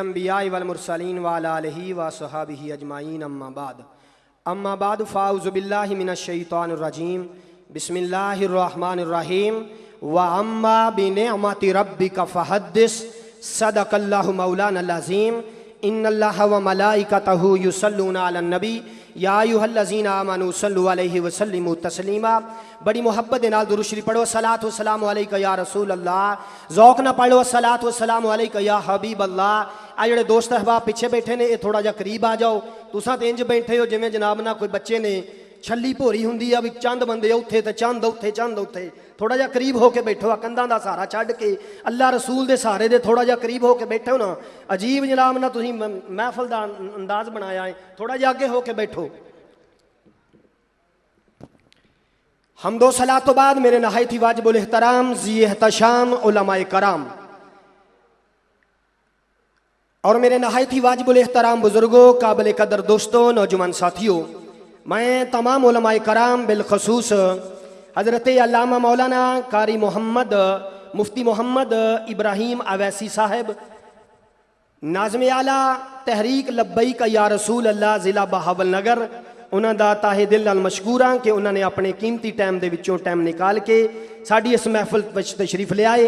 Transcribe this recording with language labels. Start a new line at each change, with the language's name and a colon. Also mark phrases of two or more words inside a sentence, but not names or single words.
Arabic: أنبياء والمرسلين وعلى آله وأصحابه أجمعين أما بعد فأعوذ بالله من الشيطان الرجيم بسم الله الرحمن الرحيم وأما بنعمة ربك فحدث صدق الله مولانا العظيم إن الله وملائكته يصلون على النبي يا أيها الذين آمنوا صلوا عليه وسلموا تسليما.
Punjabi: بڑی محبت دے نال درود شریف پڑھو.
Arabic: صلاة وسلام عليك يا رسول الله.
Punjabi: ذوق نا پڑھو
Arabic: صلاة وسلام عليك يا حبيب الله.
Punjabi: آ جیہڑے دوست احباب پچھے بیٹھے نے، یہ تھوڑا جا قریب آ جاؤ. تساں تے انج بیٹھے ہو جویں جناب نا کوئی بچے نے چھلی بھوری ہندی آ، بھی چند بندے اتھے تے چند اتھے. تھوڑا جا قریب ہو کے بیٹھو، کنداں دا سہارا چھڈ کے اللہ رسول دے سہارے دے تھوڑا جا قریب ہو کے بیٹھو نا. عجیب جناب نا تسیں محفل دا انداز بنایا ہے، تھوڑا جا اگے ہو کے بیٹھو.
Urdu: حمد و صلوٰۃ تو بعد میرے نہایت ہی واجب الاحترام ذی احتشام علمائے کرام اور میرے نہایت ہی واجب ال احترام بزرگوں، قابل قدر دوستوں، نوجوان ساتھیوں، میں تمام علمائے کرام بالخصوص حضرت علامہ مولانا قاری محمد مفتی محمد ابراہیم اویسی صاحب ناظم اعلیٰ تحریک لبیک یا رسول اللہ ضلع بہاولنگر,
Punjabi: انہاں دا تہہ دل نال مشکور ہاں
Urdu: کہ انہوں نے اپنے قیمتی ٹائم
Punjabi: دے وچوں ٹائم نکال کے ساڈی اس محفل وچ
Urdu: تشریف لے آئے.